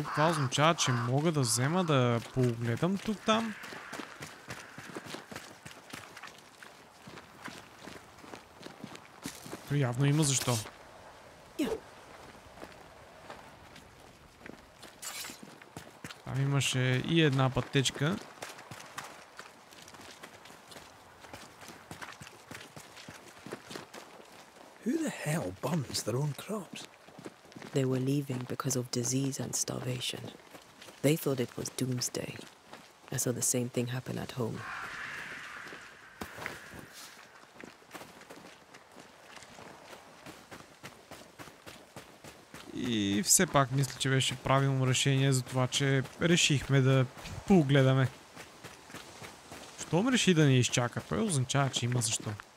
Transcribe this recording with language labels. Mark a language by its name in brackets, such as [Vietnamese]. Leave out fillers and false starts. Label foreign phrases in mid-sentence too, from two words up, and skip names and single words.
[Bulgarian] Това означава, че мога да взема да погледам тук-там. То явно има защо. Там имаше и една пътечка. [English] Who the hell burns their own crops? They were leaving because of disease and starvation. They thought it was doomsday. I saw the same thing happen at home. [Bulgarian] И все пак мисля, че беше правилно решение за това, че решихме да погледаме. Щом реши да ни изчака, той означава, че има защо.